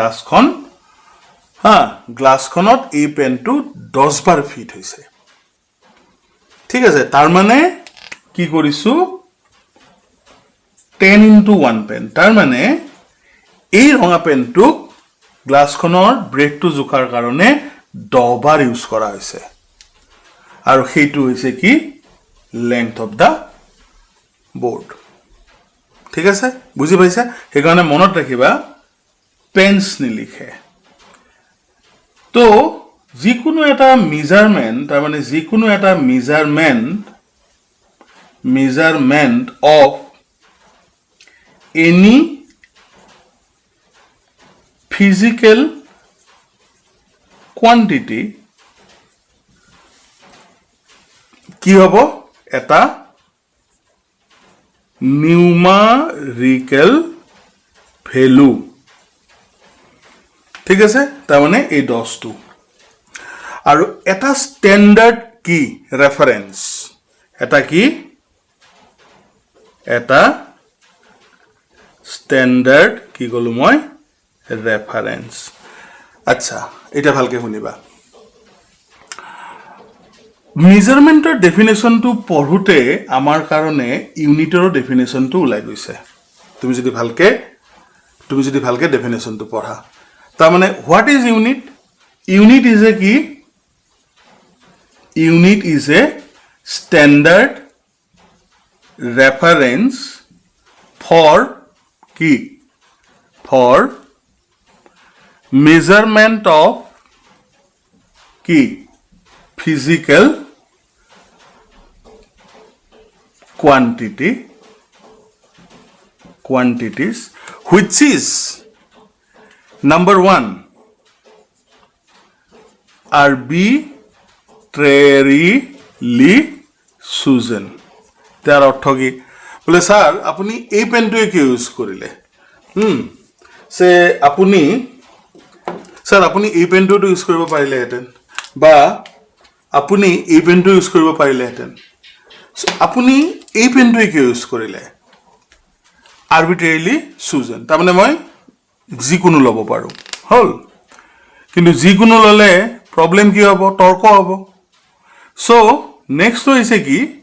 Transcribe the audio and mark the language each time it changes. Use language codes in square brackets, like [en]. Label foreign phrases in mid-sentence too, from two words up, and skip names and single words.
[as] গ্লাসখনত এই পেনটো 10 বাৰ ফিট হৈছে ঠিক আছে তাৰ মানে কি কৰিছো 10 into 1 পেন তাৰ মানে এই ৰঙা পেনটো গ্লাসখনৰ ব্ৰেথটো জোখাৰ কাৰণে 10 বাৰ ইউজ কৰা হৈছে আৰু সেইটো হৈছে কি [en] length of the board [as] ঠিক আছে বুজি পাইছা এই কাৰণে মনত ৰাখিবা পেন্স নিলিখে তো যিকোনো এটা মেজারমেন্ট তাৰ মানে যিকোনো এটা [en] measurement of any physical quantity [as] কি হ'ব এটা [en] numerical value [as] ঠিক আছে তাৰ মানে এই 10 টো আৰু এটা স্ট্যান্ডার্ড কি রেফারেন্স এটা কি এটা স্ট্যান্ডার্ড কি কলো মই রেফারেন্স আচ্ছা এটা ভালকে শুনিবা মেজারমেন্টৰ ডেফিনেশনটো পঢ়ুতে আমাৰ কাৰণে ইউনিটৰ ডেফিনেশনটো ওলাই গৈছে তুমি যদি ভালকে ডেফিনেশনটো পঢ়া তাৰ মানে [en] what is unit unit is a [as] কি [en] unit is a standard reference for key for measurement of key physical quantities which is number 1 arbitrarily chosen [as] তাৰ অৰ্থ কি বলে স্যার আপুনি এই পেনটোৱে কি ইউজ কৰিলে সে আপুনি এই পেনটো ইউজ কৰিব পাৰিলে হেতেন বা আপুনি এই পেনটো ইউজ কৰিব পাৰিলে হেতেন আপুনি এই পেনটোৱে কিয় ইউজ কৰিলে [en] arbitrarily chosen [as] তাৰমানে মই যিকোনো ল'ব পাৰোঁ হ'ল কিন্তু যিকোনো ল'লে প্ৰব্লেম কি হ'ব তৰ্ক হ'ব [en] so next [as] হৈছে কি